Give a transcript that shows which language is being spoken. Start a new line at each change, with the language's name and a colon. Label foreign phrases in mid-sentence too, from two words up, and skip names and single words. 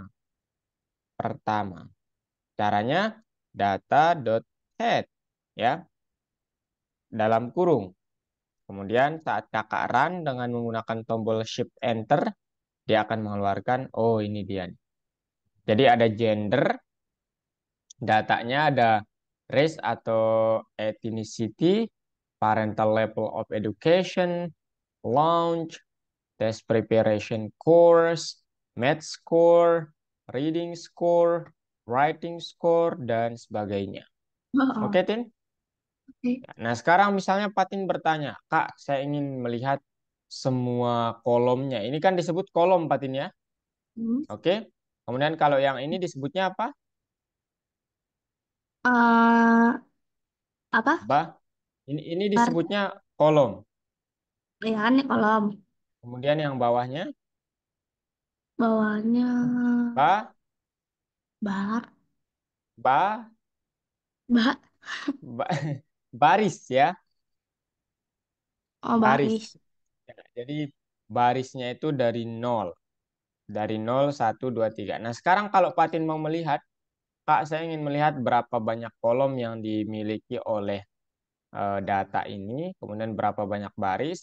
Indonesian: Pertama, caranya data.head ya, dalam kurung. Kemudian saat kakak run dengan menggunakan tombol Shift Enter, dia akan mengeluarkan, oh ini dia. Jadi ada gender, datanya ada race atau ethnicity,
English: parental level of education,
Indonesian: launch,
English: test preparation course, math score, reading score, writing score,
Indonesian: dan sebagainya. Oke, Oh, Tin? oke. Nah, sekarang misalnya Patin bertanya, Kak, saya ingin melihat semua kolomnya. Ini kan disebut kolom, Patin ya. Hmm. Oke. Kemudian kalau yang ini disebutnya apa? Eh, apa? Bah. Ini Bar, disebutnya kolom. ya kan nih kolom. Kemudian yang bawahnya, Bawahnya ba, bar, ba, ba, ba- baris ya, oh baris. baris. Ya, jadi barisnya itu dari nol, satu, 2, 3. Nah, sekarang kalau Patin mau melihat, Kak, saya ingin melihat berapa banyak kolom yang dimiliki oleh data ini, kemudian berapa banyak baris.